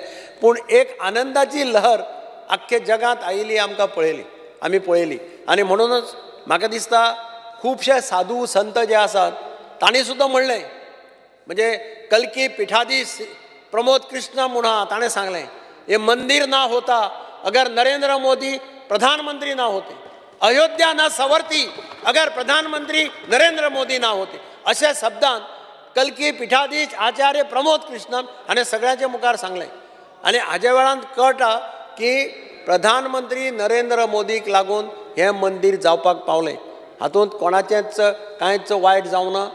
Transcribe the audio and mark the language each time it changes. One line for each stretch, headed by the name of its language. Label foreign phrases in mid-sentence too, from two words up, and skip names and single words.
Konkani: पूण एक आनंदाची लहर आख्खे जगांत आयिल्ली आमकां आमी पळयली. आनी म्हणूनच म्हाका दिसता खुबशे साधू संत जे आसात तांणी सुद्दां म्हणलें, म्हणजे कल्की पीठाधीश प्रमोद कृष्ण म्हणून ताणें सांगलें,
Hindi: ये मंदिर ना होता अगर नरेंद्र मोदी प्रधानमंत्री ना होते, अयोध्या ना सवरती अगर प्रधानमंत्री नरेंद्र मोदी ना होते.
Konkani: अशा शब्दांत कल्की पीठाधीश आचार्य प्रमोद कृष्णन हाणें सगळ्यांच्या मुखार सांगलें. आनी हाज्या वेळान कळटा की प्रधानमंत्री नरेंद्र मोदीक लागून हें मंदीर जावपाक पावलें. हातूंत कोणाचेंच कांयच वायट जावना.